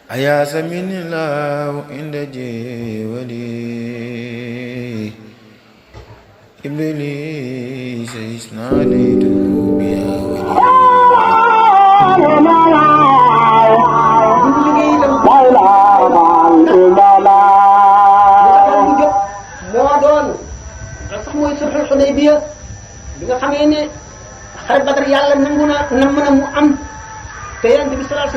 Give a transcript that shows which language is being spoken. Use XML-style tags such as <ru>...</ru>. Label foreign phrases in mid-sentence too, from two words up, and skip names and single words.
<ar>أياس من الله عند جولي إبليس إذ ناديته بيا</ar> <wo>mooy sulhul Hudaybiya bi nga xamee ne xare Badar yàlla nangu na nam na mu am te Yonent bi</wo> <ar>صلى الله عليه</ar>